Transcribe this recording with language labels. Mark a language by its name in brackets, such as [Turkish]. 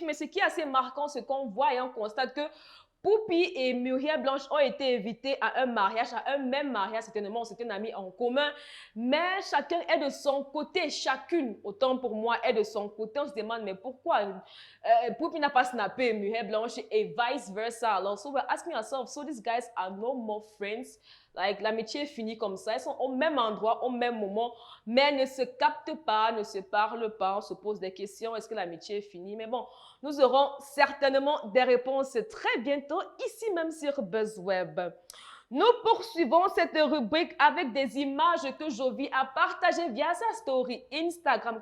[French] Mais ce qui est assez marquant, c'est qu'on voit et on constate que Poupi et Muriel Blanche ont été invités à un mariage, à un même mariage, certainement, c'est un ami en commun, mais chacun est de son côté, chacune, autant pour moi, est de son côté. On se demande, mais pourquoi Poupi n'a pas snappé Muriel Blanche et vice versa? [English] Alors, so we're asking ourselves, so these guys are no more friends? [French] Like, l'amitié est finie comme ça, ils sont au même endroit, au même moment, mais ne se captent pas, ne se parlent pas, on se pose des questions, est-ce que l'amitié est finie? Mais bon, nous aurons certainement des réponses très bientôt, ici même sur Buzzweb. Nous poursuivons cette rubrique avec des images que Jovi a partagées via sa story Instagram.